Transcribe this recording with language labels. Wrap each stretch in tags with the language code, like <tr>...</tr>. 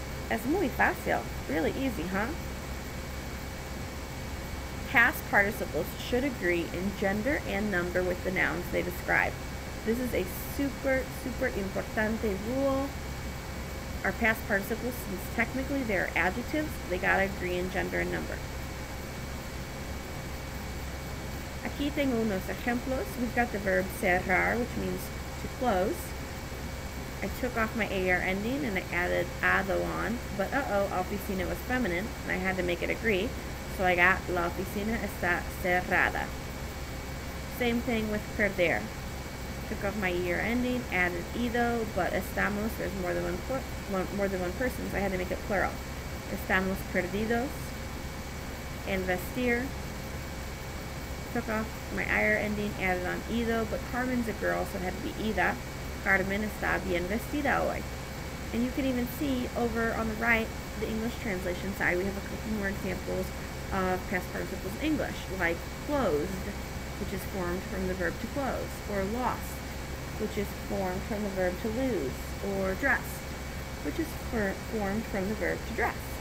<es>Es muy fácil,</es> <en>really easy, huh? Past participles should agree in gender and number with the nouns they describe. This is a super</en> <es>importante</es> <en>rule. Our past participles, since technically they're adjectives, they gotta agree in gender and number.</en> <es>Aquí tengo unos ejemplos.</es> <en>We've got the verb cerrar, which means to close. I took off my AR ending and I added ado on, but oficina was feminine, and I had to make it agree, so I got</en> <es>la oficina está cerrada.</es> <en>Same thing with perder. Took off my ER ending, added ido, but estamos, there's more than one person, so I had to make it plural.</en> <es>Estamos perdidos. And vestir.</es> <en>Took off my IR ending, added on ido, but Carmen's a girl, so it had to be ida.</en> <es>Carmen está bien vestida hoy.</es> <en>And you can even see over on the right, the English translation side, we have a couple more examples of past participles in English, like closed, which is formed from the verb to close, or lost, which is formed from the verb to lose, or dressed, which is formed from the verb to dress.</en>